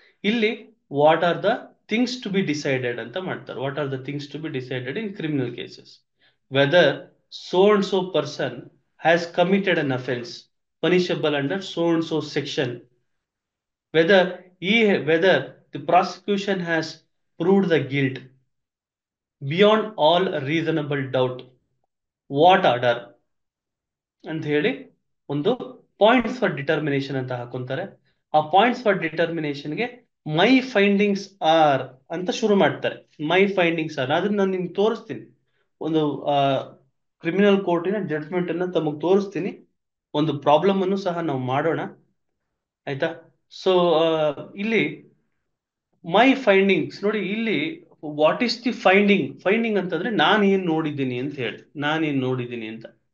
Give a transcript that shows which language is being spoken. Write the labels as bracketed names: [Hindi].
[Kannada] ಇಲ್ಲಿ [English] what are the things to be decided [Kannada] ಅಂತ ಮಾಡ್ತಾರೆ. [English] What are the things to be decided in criminal cases? Whether so and so person has committed an offense punishable under so and so section, whether whether the prosecution has proved the guilt beyond all reasonable doubt, what order [Kannada] ಅಂತ ಹೇಳಿ ಒಂದು points for determination ಅಂತ ಹಾಕೊಂತಾರೆ. ಆ points for ಡಿಟರ್ಮಿನೇಷನ್ಗೆ my findings R ಅಂತ ಶುರು ಮಾಡ್ತಾರೆ. ಮೈ findings R ಅದನ್ನ ನಾನು ನಿಮ್ಗೆ ತೋರಿಸ್ತೀನಿ. ಒಂದು ಕ್ರಿಮಿನಲ್ ಕೋರ್ಟಿನ ಜಡ್ಜ್ಮೆಂಟ್ ಅನ್ನ ತಮಗೆ ತೋರಿಸ್ತೀನಿ. ಒಂದು ಪ್ರಾಬ್ಲಮ್ ಅನ್ನು ಸಹ ನಾವು ಮಾಡೋಣ, ಆಯ್ತಾ? ಸೊ ಇಲ್ಲಿ ಮೈ ಫೈಂಡಿಂಗ್ಸ್ ನೋಡಿ, ಇಲ್ಲಿ [English] what is the finding [Kannada] ಅಂತಂದ್ರೆ ನಾನು ಏನ್ ನೋಡಿದ್ದೀನಿ ಅಂತ ಹೇಳಿ, ಅಂತ.